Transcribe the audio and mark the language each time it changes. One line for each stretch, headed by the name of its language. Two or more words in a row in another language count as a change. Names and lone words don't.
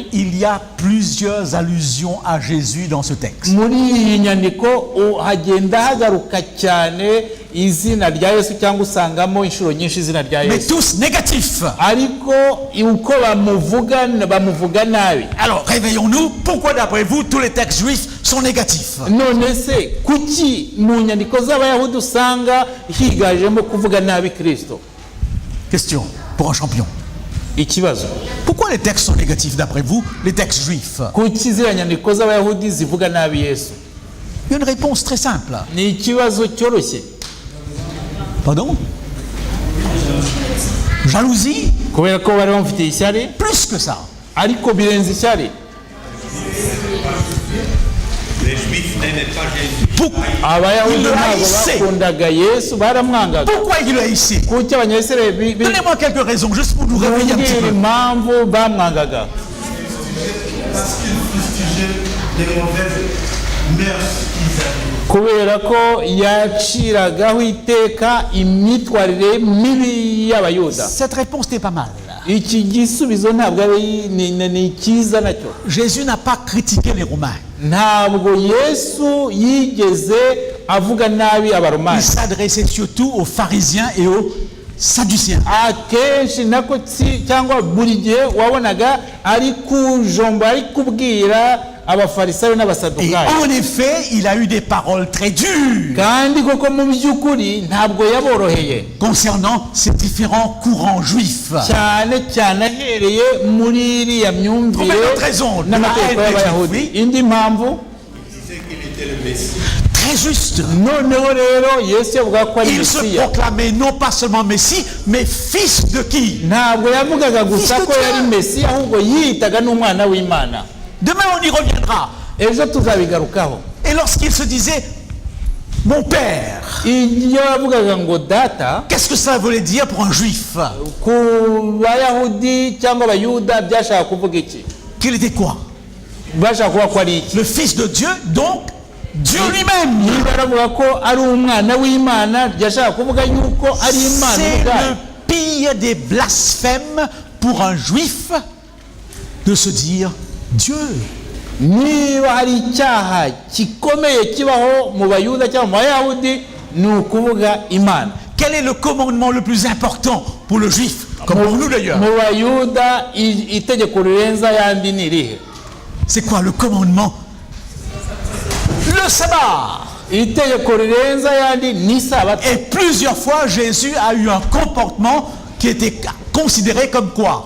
French: Il y a plusieurs allusions à Jésus dans ce texte.
Kinyarwanda: Muri iyi nyandiko hagenda hagaruka cyane izina rya Yesu cyangwa usangamo inshuro nyinshi izina rya
French: Mais
Kinyarwanda: Yesu,
French: tous négatifs.
Kinyarwanda: ariko uko bamuvuga nabi.
French: Alors, réveillons-nous. Pourquoi, d'après vous, tous les textes juifs sont négatifs?
Kinyarwanda: None se kuki mu nyandiko z'abayahudi usanga higajemo kuvuga nabi Kristo?
French: Question pour un champion.
Kinyarwanda: Ikibazo,
French: Pourquoi les textes sont négatifs, d'après vous, les textes juifs?
Kinyarwanda: kuki ziriya nyandiko z'abayahudi zivuga nabi Yesu?
French: Il y a une réponse très simple.
Kinyarwanda: Ni ikibazo cyoroshye.
French: Pardon? Jalousie?
Kinyarwanda: Kubera ko bari bamufitiye ishyari,
French: Plus que ça.
Kinyarwanda: ariko birenze ishyari.
French: Les Juifs n'aimaient pas Jésus. Pourquoi
Kinyarwanda: Abayahudi
French: il le
Kinyarwanda: ntabwo
French: haïssait?
Kinyarwanda: bakundaga Yesu, baramwangaga.
French: Pourquoi il le haïssait?
Kinyarwanda: Kuki abanyayisirayeli
French: Donnez-moi quelques raisons, juste pour nous réveiller un petit
Kinyarwanda: bumvira
French: peu.
Kinyarwanda: impamvu bamwangaga?
French: Parce qu'ils fustigeaient les mauvaises mœurs qu'ils avaient.
Kinyarwanda: Kubera ko yaciragaho iteka imyitwarire mibi y'abayuda.
French: Cette réponse n'est pas mal.
Kinyarwanda: Iki gisubizo ntabwo ari ni cyiza nacyo.
French: Jésus n'a pas critiqué les Romains.
Kinyarwanda: Ntabwo Yesu yigeze avuga nabi
French: Il
Kinyarwanda: abaromani.
French: s'adressait surtout aux pharisiens et aux sadducéens.
Kinyarwanda: Akenshi nako cyangwa buri gihe wabonaga ari kujomba, ari kubwira abafarisayo
French: Et
Kinyarwanda: n'abasadukayo.
French: en effet, il a eu des paroles très dures
Kinyarwanda: Kandi koko mu by'ukuri ntabwo yaboroheye
French: concernant ces différents courants juifs.
Kinyarwanda: cyane cyane ahereye muri iriya myumvire
French: Pour mettre raison,
Kinyarwanda: n'amategeko y'abayahudi.
French: oui.
Kinyarwanda: Indi mpamvu,
French: Il disait qu'il était le Messie. Très juste.
Kinyarwanda: noneho rero Yesu yavuga ko ari
French: Il se
Kinyarwanda: Mesiya.
French: proclamait non pas seulement Messie, mais fils de qui?
Kinyarwanda: Ntabwo yavugaga gusa
French: Fils de
Kinyarwanda: ko yari
French: Dieu.
Kinyarwanda: Mesiya, ahubwo yiyitaga n'umwana w'Imana.
French: Demain, on y reviendra.
Kinyarwanda: Ejo tuzabigarukaho.
French: Et lorsqu'il se disait mon père,
Kinyarwanda: Iyo yavugaga ngo data,
French: qu'est-ce que ça voulait dire pour un juif?
Kinyarwanda: ku bayahudi cyangwa abayuda byashaka kuvuga iki?
French: Qu'il était quoi?
Kinyarwanda: Bashaka kuvuga ko ari iki?
French: Le fils de Dieu, donc Dieu lui-même.
Kinyarwanda: Niba aravuga ko ari umwana w'Imana, byashaka kuvuga yuko ari Imana
French: C'est
Kinyarwanda: ubwayo.
French: le pire des blasphèmes pour un juif de se dire Dieu.
Kinyarwanda: Niba hari icyaha gikomeye kibaho mu bayuda cyangwa mu bayahudi, ni ukuvuga Imana.
French: Quel est le commandement le plus important pour le juif, comme pour nous d'ailleurs?
Kinyarwanda: Mu bayuda itegeko rirenza yandi ni irihe?
French: C'est quoi le commandement? Le sabbat.
Kinyarwanda: Itegeko rirenza yandi ni Sabato.
French: Et plusieurs fois, Jésus a eu un comportement qui était considéré comme quoi?